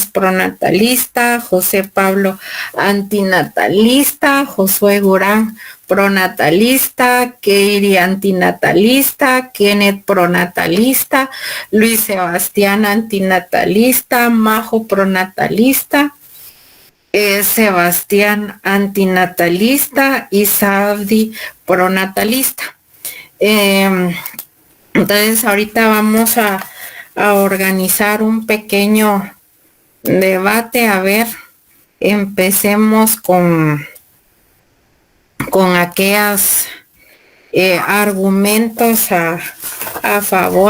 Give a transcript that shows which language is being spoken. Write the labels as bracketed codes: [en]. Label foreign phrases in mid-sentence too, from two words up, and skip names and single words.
[es] pronatalista, José Pablo antinatalista, Josué Gurán pronatalista, Keiri antinatalista, Kenneth pronatalista, Luis Sebastián antinatalista, Majo pronatalista, Sebastián antinatalista y Sabdi pronatalista. Entonces ahorita vamos a organizar un pequeño debate. A ver, empecemos con aquellos argumentos a favor.